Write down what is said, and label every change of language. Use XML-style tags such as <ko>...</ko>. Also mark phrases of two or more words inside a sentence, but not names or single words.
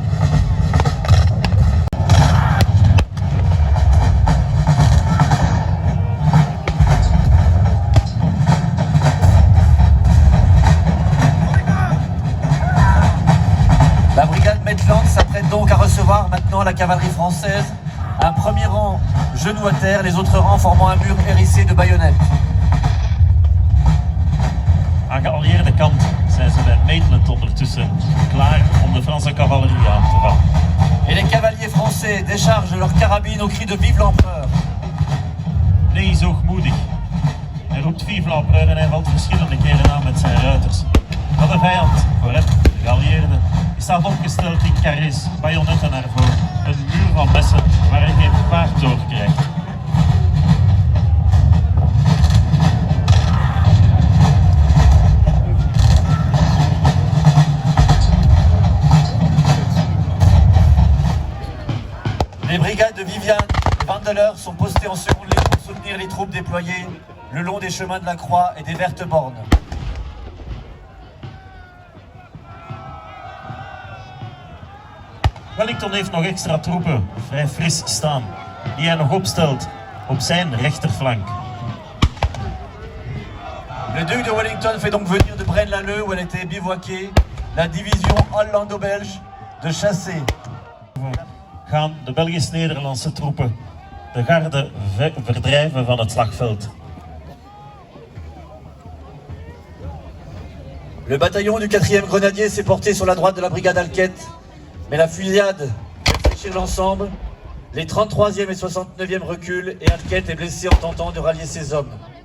<fr>La brigade Maitland s'apprête donc à recevoir maintenant la cavalerie française, un premier rang genou à terre, les autres rangs formant un mur hérissé de baïonnettes.</fr> <nl>Aan geallieerde kant zijn ze bij Maitland ondertussen klaar om de Franse cavalerie aan te vallen.</nl> <fr>Et les cavaliers français déchargent leurs carabines au cri de Vive l'Empereur.</fr> <nl>Ney is hoogmoedig. Hij roept</nl> <fr>Vive l'Empereur</fr> <nl>en hij valt verschillende keren aan met zijn ruiters. Maar de vijand, voor hem, de geallieerde, die staat opgesteld in carrés, bajonetten naar voren. Een muur van messen waar hij geen paard door krijgt.</nl> <fr>Les brigades de Vivian et Vandeleur sont postées en seconde ligne pour soutenir les troupes déployées le long des chemins de la Croix et des Vertes Bornes.</fr> <nl>Wellington heeft nog extra troepen vrij fris staan, die hij nog opstelt op zijn rechterflank.</nl> <fr>Le duc de Wellington fait donc venir de Braine-l'Alleud, où elle était bivouaquée, la division hollando-belge de Chassé.</fr> <nl>Gaan de Belgisch-Nederlandse troepen de garde verdrijven van het slagveld.</nl> <fr>Le bataillon du 4e grenadier s'est porté sur la droite de la brigade Alquette, mais la fusillade fait fléchir l'ensemble. Les 33e et 69e reculent et Alquette est blessé en tentant de rallier ses hommes.</fr>